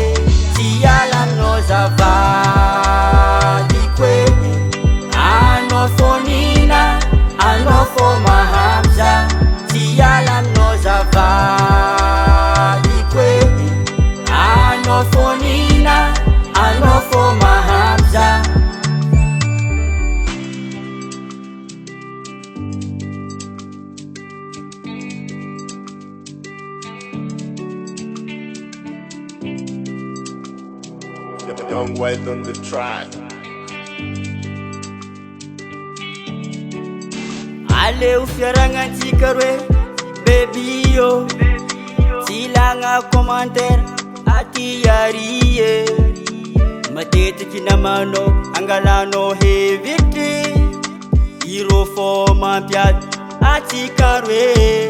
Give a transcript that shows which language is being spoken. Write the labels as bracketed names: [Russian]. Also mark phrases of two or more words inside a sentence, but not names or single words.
[Malagasy] Tsy hiala aminao zavadiko e, anao fonina, anao fô mahamza. Tsy hiala aminao zavadiko e, anao fonina, anao fô mahamza. [English] Young Wild on the track. [Malagasy] Aleo fiaragnatsika roe baby yo, tsy ilagna commentaire aty arie. Matetiky namanao angalanao hevitry, irô fô mampiady atsika roe.